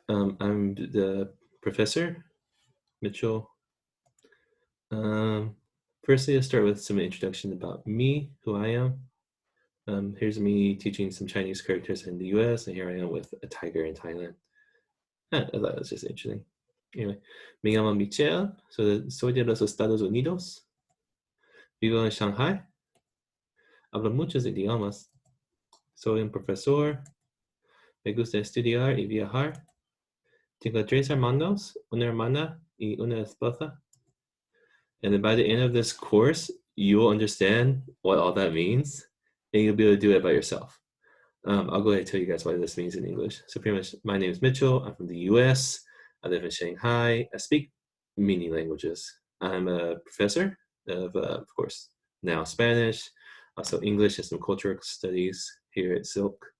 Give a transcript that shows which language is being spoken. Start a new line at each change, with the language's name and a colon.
English: I'm the professor, Mitchell. Firstly, I'll start with some introduction about me, who I am. Here's me teaching some Chinese characters in the US, and here I am with a tiger in Thailand. I thought that was just interesting.
Spanish: Anyway, me llamo Michel, soy de los Estados Unidos. Vivo en Shanghai. Hablo muchos idiomas. Soy un profesor. Me gusta estudiar y viajar. Tengo 3 hermanos, una hermana y una esposa.
English: And then by the end of this course, you will understand what all that means, and you'll be able to do it by yourself. I'll go ahead and tell you guys what this means in English. So pretty much, my name is Mitchell. I'm from the US. I live in Shanghai. I speak many languages. I'm a professor of course, now Spanish, also English and some cultural studies here at SILC.